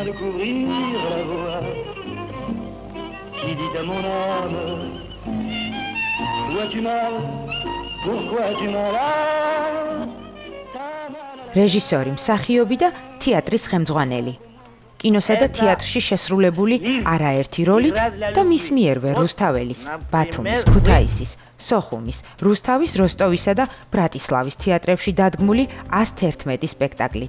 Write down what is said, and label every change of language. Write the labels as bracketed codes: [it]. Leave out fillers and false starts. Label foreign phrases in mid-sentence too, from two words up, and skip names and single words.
[fr] de couvrir la voie qui dit à mon âme, vois-tu mal, pourquoi tu m'as là? [ka] რეჟისორი, მსახიობი და თეატრის ხელმძღვანელი. კინოსა და თეატრში შესრულებული არაერთი როლით და მის მიერვე რუსთაველის, ბათუმის, ქუთაისის, სოხუმის, რუსთავის, როსტოვისა და ბრატისლავის თეატრებში დადგმული 111 სპექტაკლით.